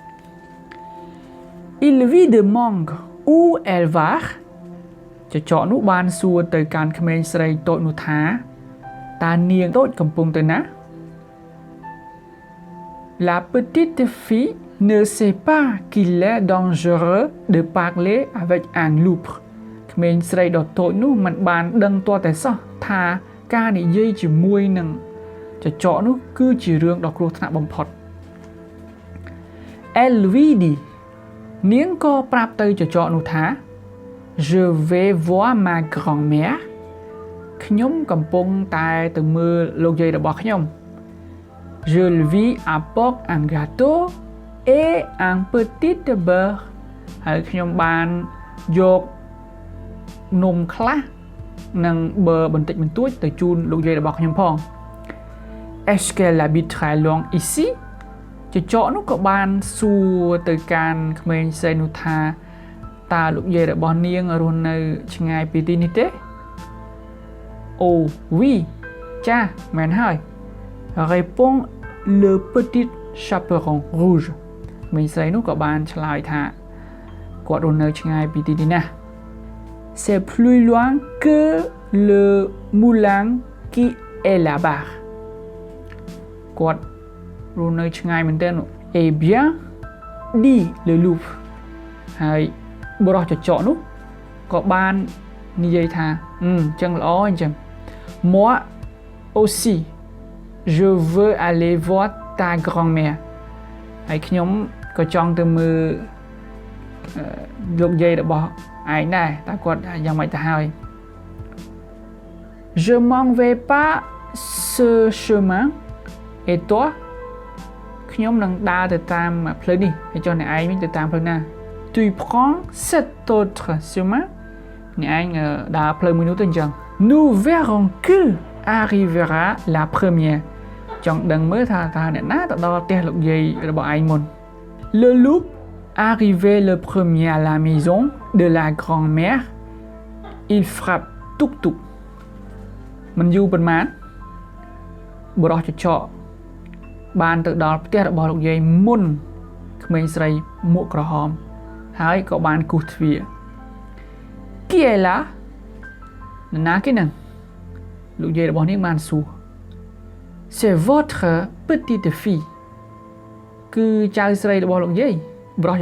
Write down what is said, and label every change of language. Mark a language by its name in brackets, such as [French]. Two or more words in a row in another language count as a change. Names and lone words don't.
[French] Il lui demande où elle va [Khmer] ចចកនោះបានសួរទៅកាន់ក្មេងស្រីតូចនោះថាតើនាងតូចកំពុងទៅណា [French] La petite fille ne sait pas qu'il est dangereux de parler avec un loup [Khmer] ក្មេងស្រីដ៏តូចនោះមិនបានដឹងទាល់តែសោះថាការនិយាយជាមួយនឹងចចកនោះគឺជារឿងដ៏គ្រោះថ្នាក់បំផុត [French] Elle lui dit [Khmer] នាងក៏ប្រាប់ទៅចចកនោះថា [French] Je vais voir ma grand-mère [Khmer] ខ្ញុំ កំពុងតែទៅមើលលោកយាយរបស់ខ្ញុំ [French] Je lui apporte un gâteau et un petit beurre [Khmer] ហើយខ្ញុំបានយកនំខ្លះនិងប៊ឺបន្តិចបន្តួចទៅជូនលោកយាយ របស់ខ្ញុំផង [French] Est-ce qu'elle habite très loin ici [Khmer] ចចកនោះក៏បានសួរទៅកាន់ក្មេងស្រីនោះថាតើលោកយាយរបស់នា ងរស់នៅឆ្ងាយពីទីនេះទេ [French] Oh oui [Khmer] ចាមែនហើយ [French] Répond le petit Chaperon Rouge [Khmer] ក្មេងស្រីនោះក៏ បានឆ្លើយថាគាត់រស់នៅឆ្ងាយពីទីនេះណាស់ [French] C'est plus loin que le moulin qui est là-bas [Khmer] គាត់រស់នៅឆ្ងាយមែនទែន [French] Eh bien dit le loup [Khmer] ហើយបរិះចចកនោះក៏បាននិយាយថាចឹងល្អអញ្ចឹង [French] Moi aussi je veux aller voir ta grand-mère [Khmer] ហើយខ្ញុំក៏ចង់ទៅមើល លោកយាយរបស់ឯងដែរតើគាត់យ៉ាងម៉េចទៅហើយ [French] Je m'en vais pas ce chemin et toi [Khmer] ខ្ញុំនឹងដើរទៅតាមផ្លូវនេះហើយចុះអ្នកឯងវិញទៅតាមផ្លូវណា [French] Tu prends cet autre chemin [Khmer] អ្នកឯងដើរផ្លូវមួយនោះទៅអញ្ចឹង [French] Nous verrons que arrivera la première [Khmer] ចង់ដឹងមើលថាអ្នកណាទៅដល់ផ្ទះលោកយាយរបស់ឯងមុន [French] Le loup arrivé le premier à la maison de la grand-mère il frappe tuk tuk [Khmer] មិនយូរ ប៉ុន្មានបរិះចចកបានទៅដល់ផ្ទះរបស់លោកយាយមុនក្មេងស្រីមួកក្រហមហើយក៏បានគោះទ្វារ [French] Qui est là [Khmer] ណាគេនឹងលោកយាយរបស់នាងបានសួរ [French] C'est votre petite fille [Khmer] គឺចៅស្រីរបស់លោកយាយបរិះច